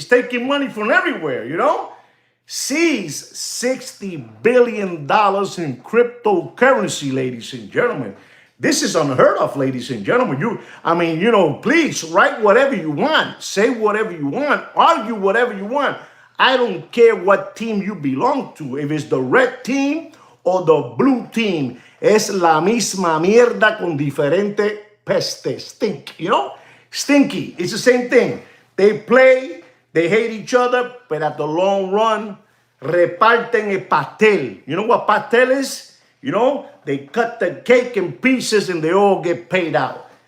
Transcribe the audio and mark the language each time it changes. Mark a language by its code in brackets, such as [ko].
[en] He's taking money from everywhere, you know? Seized $60 billion in cryptocurrency, ladies and gentlemen. This is unheard of, ladies and gentlemen. Please write whatever you want. Say whatever you want. Argue whatever you want. I don't care what team you belong to. If it's the red team or the blue team. [es] Es la misma mierda con diferente peste. [en] Stink, you know? Stinky. It's the same thing. They play, they hate each other, but at the long run, [es] reparten el pastel. [en] You know what pastel is? You know, they cut the cake in pieces and they all get paid out.